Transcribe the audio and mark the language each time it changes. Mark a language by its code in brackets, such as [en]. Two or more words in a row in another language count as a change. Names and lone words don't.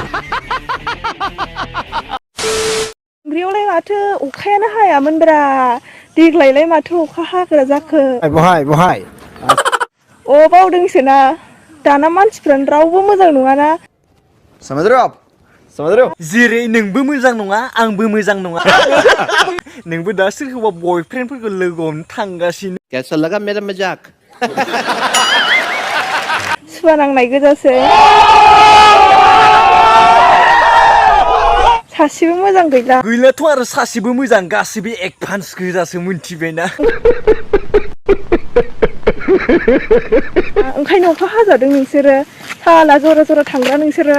[brx] ओमफ्राय माथो अखायानो हायामोनब्रा देग्लायलाय माथो अखा हाग्रा जाखो बहाय अ बावदोंसोना दाना मानसिफ्रानो रावबो मोजां नङाना जेरै नोंबो मोजां नङा आंबो मोजां नङा नोंबो दा सोरखौबा बयफ्रेन्डफोरखौ लोगो हमनो थांगासिनो [hi] कैसा लगा मेरा मजाक [brx] सुवा नांनाय गोजासो सासेबो मोजां गैलाथ' आरो सासेबो मोजां गासैबो एडभान्स गोजासो मोनथिबायना ओंखायनो अखा हाजादों नोंसोरो साला जरा जरा थांग्रा नोंसोरो